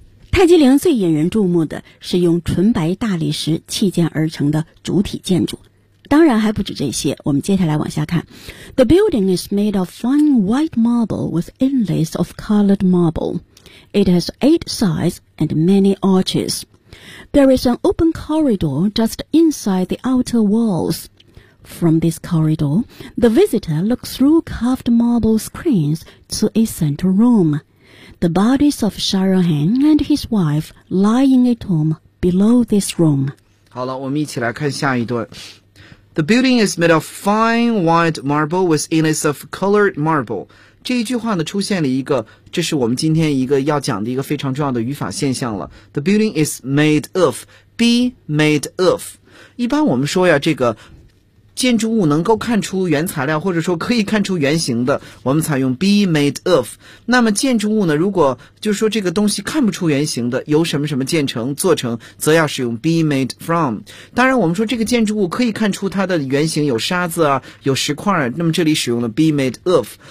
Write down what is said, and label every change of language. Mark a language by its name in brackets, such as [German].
[Chinese] 泰姬陵最引人注目的是用纯白大理石砌建而成的主体建筑，当然还不止这些。我们接下来往下看。 [English] The building is made of fine white marble with inlays of colored marble. It has eight sides and many arches. There is an open corridor just inside the outer walls. From this corridor, the visitor looks through carved marble screens to a central room. The bodies of Shahrahan and his wife lie in a tomb below this room. [Chinese] 好了，我们一起来看下一段。 [English] The building is made of fine white marble with inlays of colored marble. [Chinese] 这一句话呢，出现了一个，这是我们今天一个要讲的一个非常重要的语法现象了。 [English] The building is made of, be made of. [Chinese] 一般我们说呀，这个建筑物能够看出原材料，或者说可以看出原型的，我们采用 [English] be made of。 [Chinese] 那么建筑物呢，如果就是说这个东西看不出原型的，由什么什么建成做成，则要使用 [English] be made from。 [Chinese] 当然我们说这个建筑物可以看出它的原型，有沙子啊，有石块，那么这里使用了 [English] be made of。